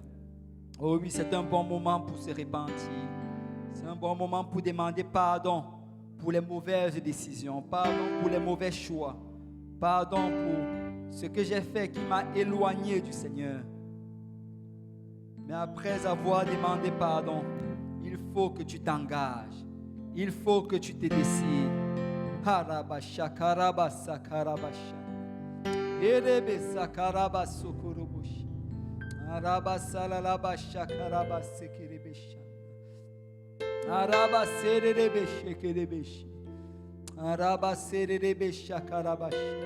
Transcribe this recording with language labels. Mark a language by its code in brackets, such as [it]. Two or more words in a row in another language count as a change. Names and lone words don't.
[fr] Oh oui, c'est un bon moment pour se repentir. C'est un bon moment pour demander pardon pour les mauvaises décisions, pardon pour les mauvais choix, pardon pour ce que j'ai fait qui m'a éloigné du Seigneur. Mais après avoir demandé pardon, il faut que tu t'engages. Il faut que tu te décides. Harabasha karabasa karabasha. Erebesa karabaso koroboshi. Arabasa lalabasha karabase kerebesha. Arabase rebeshe kerebeshi. Arabase rebesha karabashi.